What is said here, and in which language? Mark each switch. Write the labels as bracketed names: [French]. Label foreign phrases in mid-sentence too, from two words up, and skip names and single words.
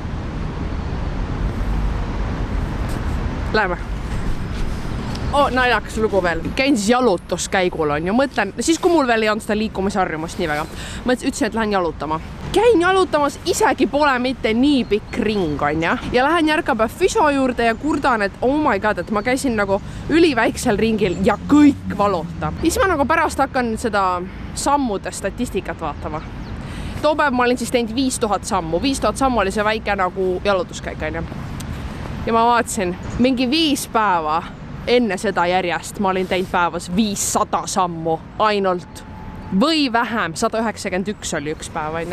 [Estonian] Läheme. Naljakas lugu veel. Käin siis jalutuskäigul on ju. Mõtlen, siis kui mul veel ei olnud seda liikumisharjumust nii väga. Ütlesin, et lähen jalutama. Käin jalutamas, isegi pole mitte nii pikk ring on ja. Ja lähen järkapäev füsio juurde ja kurdan, et [English] oh my god, [Estonian] et ma käisin nagu üliväiksel ringil ja kõik valutab. Siis ma nagu pärast hakkan seda sammude statistikat vaatama. Too päev ma olin siis teinud 5000 sammu. 5000 sammu oli see väike nagu jalutuskäik on ja. Ja ma vaatasin, mingi 5 päeva enne seda järjest ma olin teinud päevas 500 sammu ainult või vähem, 191 oli üks päev, on ju.